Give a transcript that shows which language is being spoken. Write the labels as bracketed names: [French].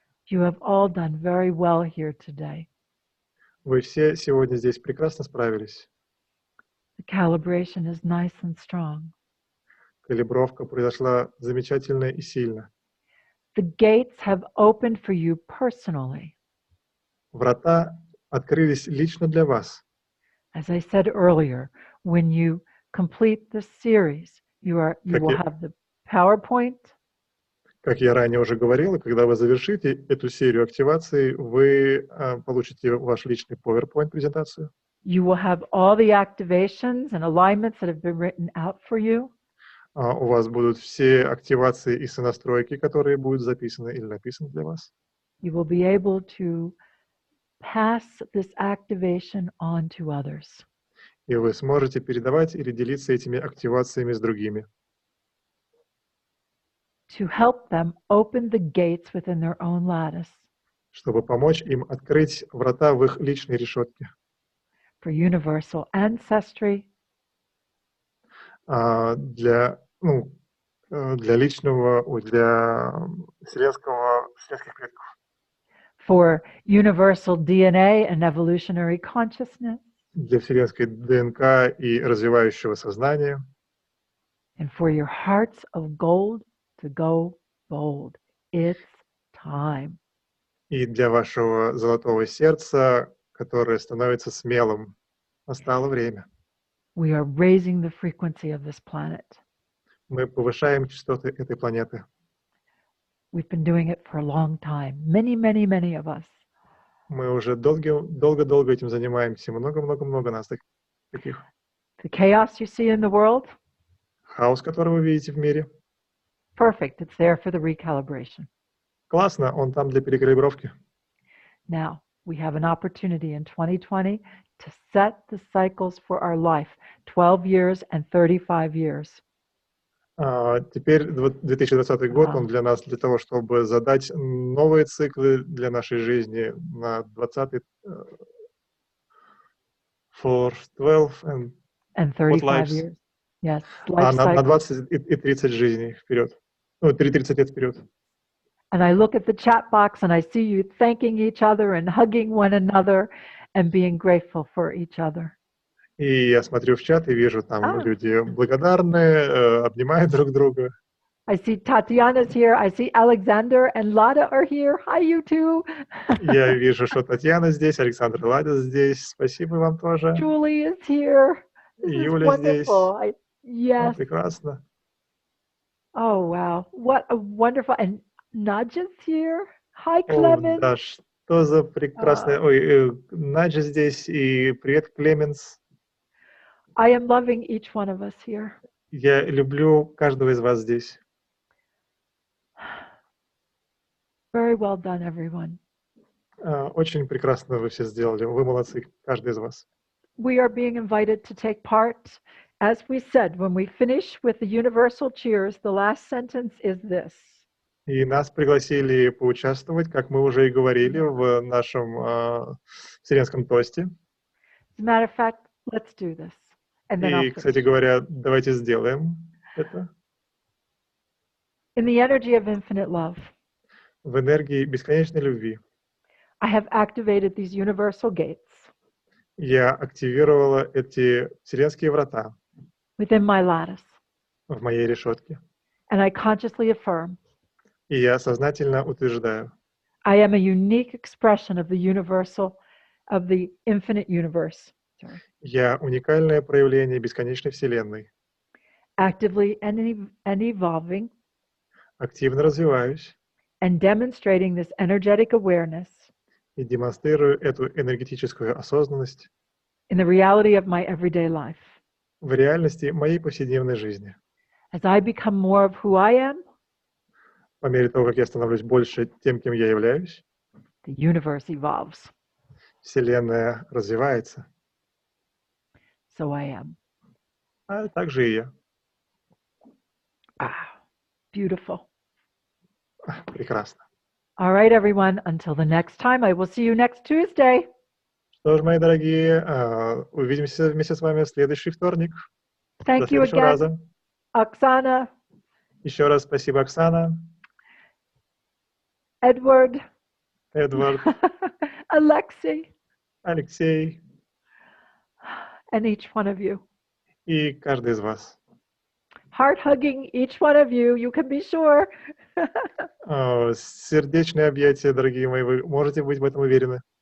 [English] You have all done very well here today. [Russian] Вы все сегодня здесь прекрасно справились. [English] The calibration is nice and strong. [Russian] Калибровка произошла замечательно и сильно. [English] The gates have opened for you personally. [Russian] Врата открылись лично для вас. [English] As I said earlier, when you complete this series, you will [Russian] я- [English] have the PowerPoint, [Russian] Как я ранее уже говорил, когда вы завершите эту серию активаций, вы получите ваш личный PowerPoint-презентацию. [English] you will have all the activations and alignments that have been written out for you. [Russian] У вас будут все активации и сонастройки, которые будут записаны или написаны для вас. [English] You will be able to pass this activation on to others. [Russian] И вы сможете передавать или делиться этими активациями с другими. [English] To help them open the gates within their own lattice. [Russian] Чтобы помочь им открыть врата в их личной решетке. [English] For universal ancestry. [Russian] Для личного, для вселенских предков. [English] For universal DNA and evolutionary consciousness. [Russian] Для вселенской ДНК и развивающего сознания. [English] And for your hearts of gold to go bold. It's time. [Russian] И для вашего золотого сердца, которое становится смелым. Настало время. [English] We are raising the frequency of this planet. [Russian] Мы повышаем частоты этой планеты. [English] We've been doing it for a long time. Many, many, many of us. [Russian] Мы уже долго-долго этим занимаемся. Много-много-много нас таких. [English] The chaos you see in the world, [Russian] Хаос, который вы видите в мире. [English] perfect. It's there for the recalibration. [Russian] Классно, он там для перекалибровки. [English] Now, we have an opportunity in 2020 to set the cycles for our life, 12 years and 35 years. [Russian] Теперь 2020 год, он для нас, для того, чтобы задать новые циклы для нашей жизни на 20 [English] for 12 and 35 years. Yes, life [Russian] на [English] cycles. [Russian] 20 и 30 жизней вперед. 30 лет вперед. [English] And I look at the chat box and I see you thanking each other and hugging one another and being grateful for each other. [Russian] И я смотрю в чат и вижу, там люди благодарны, обнимают друг друга. [English] I see Tatiana's here. I see Alexander and Lada are here. Hi, you two. [Russian] Я вижу, что Татьяна здесь, Александр и Ладя здесь. Спасибо вам тоже. [English] Julie is here. This [Russian] Юля [English] is [Russian] здесь. [English] wonderful. Yes. [Russian] Прекрасно. [English] Oh, wow. What a wonderful. And Nadja's here. Hi, Clemens. [Russian] Да, что за прекрасная... Наджа здесь и привет, Клеменс. [English] I am loving each one of us here. [Russian] Я люблю каждого из вас здесь. [English] Very well done, everyone. [Russian] Очень прекрасно вы все сделали. Вы молодцы, каждый из вас. [English] We are being invited to take part. As we said, when we finish with the universal cheers, the last sentence is this. [Russian] И нас пригласили поучаствовать, как мы уже и говорили, в нашем вселенском тосте. [English] As a matter of fact, let's do this. And then [Russian] И, кстати говоря, давайте сделаем это. [English] In the energy of infinite love, [Russian] В энергии бесконечной любви [English] I have activated these universal gates [Russian] я активировала эти вселенские врата [English] within my lattice, [Russian] в моей решетке. [English] and I consciously affirm, [Russian] И я сознательно утверждаю, [English] I am a unique expression of the universal, of the infinite universe. Sorry. [Russian] я уникальное проявление бесконечной вселенной. [English] Actively and evolving [Russian] Активно развиваюсь [English] and demonstrating this energetic awareness [Russian] и демонстрирую эту энергетическую осознанность [English] in the reality of my everyday life. [Russian] в реальности моей повседневной жизни. [English] As I become more of who I am, [Russian] По мере того, как я становлюсь больше тем, кем я являюсь, [English] the universe evolves. [Russian] Вселенная развивается, [English] So I am. [Russian] а также и я. [English] Beautiful. [Russian] Прекрасно. [English] All right, everyone. Until the next time, I will see you next Tuesday. [Russian] Что ж, мои дорогие, увидимся вместе с вами в следующий вторник. До [English] Thank you [Russian] следующего [English] again, [Russian] раза. [English] Oksana, [Russian] Еще раз спасибо, Оксана, [English] Edward, [Russian] Эдвард, [English] Alexei. [Russian] Алексей [English] and each one of you. [Russian] и каждый из вас. [English] Heart hugging each one of you, you can be sure. [Russian] Сердечные объятия, дорогие мои, вы можете быть в этом уверены.